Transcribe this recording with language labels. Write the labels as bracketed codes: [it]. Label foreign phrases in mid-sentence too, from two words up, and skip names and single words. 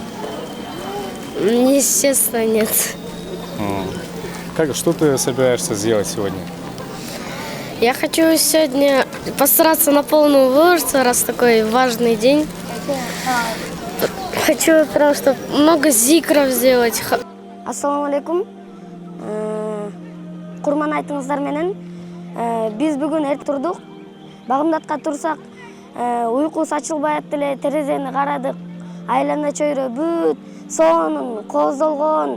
[ru] Естественно, нет. Что ты собираешься сделать сегодня? Я хочу сегодня постараться на полную выложиться, раз такой важный день. Хочу прям, чтобы много зикров сделать. [ar] السلام عليكم. [ky] Курман айтыңыздар менен. Биз бүгүн эртең турдук. Багымдатка турсак, уйку сачылбай эле терезени карадык. Айлана чөйрө бүт, сонун, коздолгон.